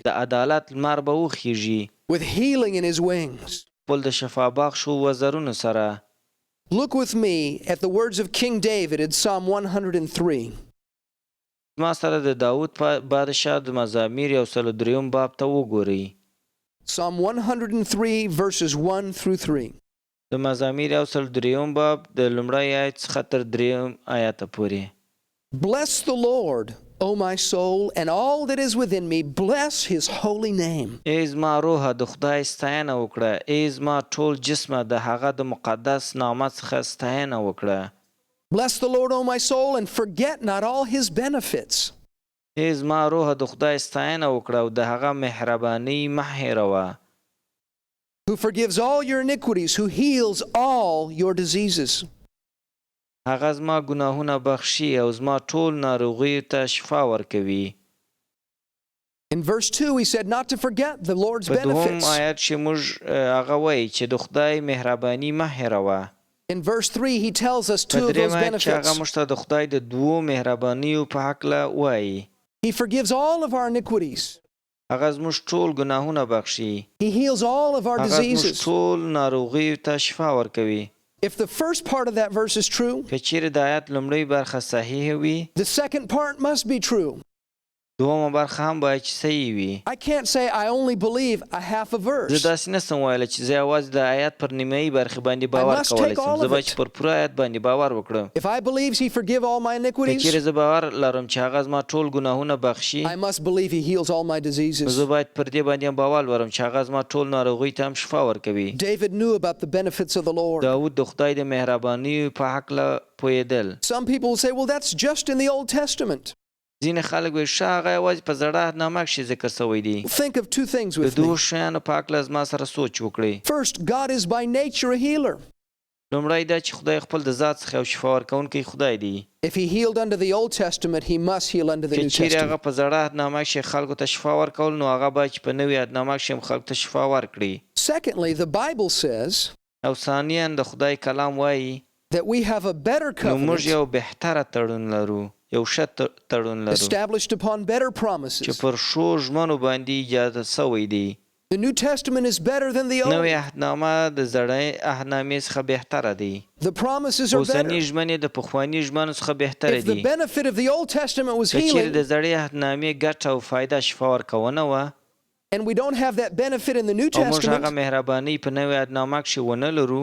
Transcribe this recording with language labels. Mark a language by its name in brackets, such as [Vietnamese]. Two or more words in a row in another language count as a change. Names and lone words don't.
[Pashto] د عدالت لمر به وخیږي [English] with healing in his wings. [Pashto] خپل د شفا بخشو وزرونو سره. [English] Look with me at the words of King David in Psalm 103. [Pashto] ما سره د داود بادشاه د مزامیر 103 باب ته وګورئ. [English] Psalm 103 verses 1 through 3. [Pashto] د مزامیر 103 باب د لومړی آیت څخه تر 3 آیاته پورې. [English] Bless the Lord, O my soul, and all that is within me, bless his holy name. [Pashto] ای زما روحه د خدای ستاینه وکړه، ای زما ټول جسمه د هغه د مقدس نامه څخه ستاینه وکړه. [English] Bless the Lord, O my soul, and forget not all his benefits. [Pashto] ای زما روحه د خدای ستاینه وکړه او د هغه مهرباني مه هېروه. [English] Who forgives all your iniquities, who heals all your diseases. [Pashto] هغه زما ګناهونه بخشي او زما ټول ناروغیو ته شفا ورکوي. [English] In verse 2, he said not to forget the Lord's [Pashto] په دوم [English] benefits. [Pashto] آیات چې موږ هغه وایي چې د خدای مهرباني مه هېروه. [English] In verse 3, he tells us two [Pashto] په [English] of those [Pashto] درېیم آیات چې هغه [English] benefits. [Pashto] موږ ته د خدای د دوو مهربانیو په هکله وایي. [English] He forgives all of our iniquities. [Pashto] هغه زموږ ټول ګناهونه بخشي. [English] He heals all of our [Pashto] هغه زموږ [English] diseases. [Pashto] ټول ناروغیو ته شفا ورکوي. [English] If the first part of that verse is true, [Pashto] که چیرې د آیات لومړۍ برخه صحیح وي، [English] the second part must be true. [Pashto] دومه برخه هم باید چې صحیح وي. [English] I can't say I only believe a half a [Pashto] زه [English] verse. [Pashto] داسې نسم ویلی چې زه یوازې د آیات پر نیمایي برخې باندې باور [English] must [Pashto] کولی [English] take all [Pashto] شم. زه [English] of [Pashto] باید [English] it. [Pashto] چې پر پوره آیات باندې باور وکړم. [English] If I believe he forgive all my [Pashto] که [English] iniquities, [Pashto] چیرې زه باور لرم چې هغه زما ټول ګناهونه بخشي، [English] I must believe he heals all my [Pashto] نو [English] diseases. [Pashto] زه باید پر دې باندې هم باور ولرم چې هغه زما ټول ناروغیو ته هم شفا ورکوي. [English] David knew about the benefits of the Lord. [Pashto] داود د خدای د مهربانیو په هکله پوهېدل. [English] Some people will say, well, that's just in the Old Testament. [Pashto] ځینې خلک وایي ښه هغه یوازې په زړه عهدنامه کښې ذکر شوی دی. [English] Think of two things [Pashto] د [English] with [Pashto] دوو [English] me. [Pashto] شیانو په هکله زما سره سوچ وکړئ. [English] First, God is by nature a healer. [Pashto] لومړی دا چې خدای خپل د ذات څخه یو شفا ورکوونکی خدای دی. [English] If he healed under the Old Testament, he must heal under the New [Pashto] که چیرې هغه [English] Testament. [Pashto] په زړه عهدنامه کښې خلکو ته شفا ورکول نو هغه باید چې په نوي عهدنامه کښې هم خلکو ته شفا ورکړي. [English] Secondly, the Bible says [Pashto] او ثانیاً د خدای کلام وایي [English] that we have a better [Pashto] نو موږ [English] covenant [Pashto] یو بهتره تړون لرو، یو ښه تړون لرو [English] established upon better [Pashto] چې [English] promises. [Pashto] پر ښو ژمنو باندې ایجاد شوی دی. [English] The New Testament is better than the [Pashto] نوې [English] Old. [Pashto] عهدنامه د زړې عهدنامې څخه بهتره دی. [English] The promises are [Pashto] اوسنۍ [English] better. [Pashto] ژمنې د پخواني ژمنو څخه بهتره [English] If the [Pashto] دي. [English] benefit of the Old Testament was [Pashto] که چیرې [English] healing, [Pashto] د زړې عهدنامې ګټه او فایده شفا ورکونه وه [English] and we don't have that benefit in the New [Pashto] او موږ هغه [English] Testament, [Pashto] مهرباني په نوې عهدنامه کښې ونه لرو